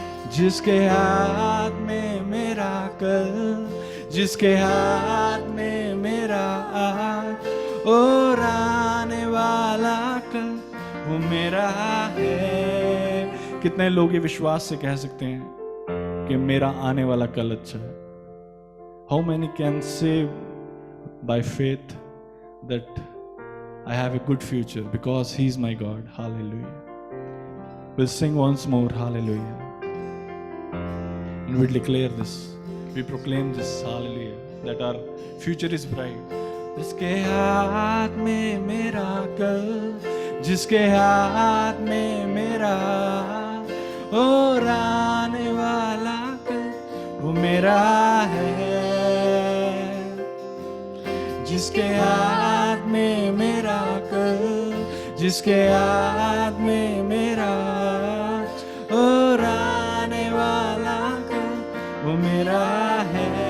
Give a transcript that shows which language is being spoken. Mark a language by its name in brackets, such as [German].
[Hindi] जिसके हाथ में मेरा कल, जिसके हाथ में मेरा आज और आने वाला कल, वो मेरा है। कितने लोग ये विश्वास से कह सकते हैं कि मेरा आने वाला कल अच्छा है? [English] How many can say by faith that I have a good future because He is my God? Hallelujah. We'll sing once more, hallelujah. And we'll declare this. We proclaim this, hallelujah, that our future is bright. [Hindi] जिसके हाथ में मेरा कल, जिसके हाथ में मेरा और आने वाला कल, वो मेरा है। जिसके हाथ में मेरा कल, जिसके हाथ में मेरा और आने वाला कल, वो मेरा है।